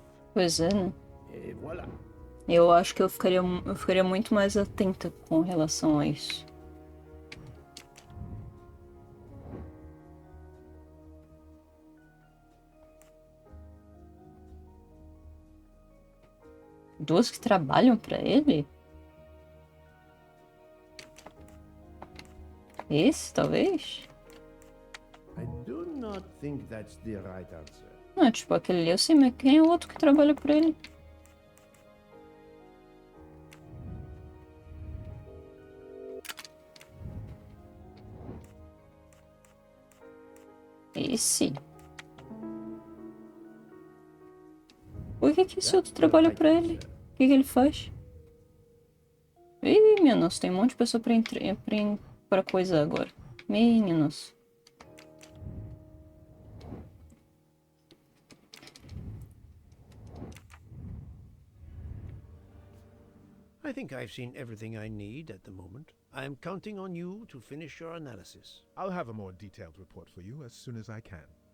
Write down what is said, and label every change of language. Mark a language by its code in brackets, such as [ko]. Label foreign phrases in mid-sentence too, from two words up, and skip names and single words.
[pt] Pois é, né? [fr] Et voilà. [pt] Eu acho que eu ficaria muito mais atenta com relação a isso. Duas que trabalham pra ele? Esse, talvez? [en] I do not think that's the right answer. [pt] Não, tipo, aquele ali eu sei, mas quem é o outro que trabalha pra ele? Esse? Por que esse outro trabalha pra ele? O que ele faz? Ih, minha nossa, tem um monte de pessoa pra coisa agora. Minha nossa. [en] I think I've seen everything I need at the moment. I am counting on you to finish your analysis. I'll have a more detailed report for you as soon as I can.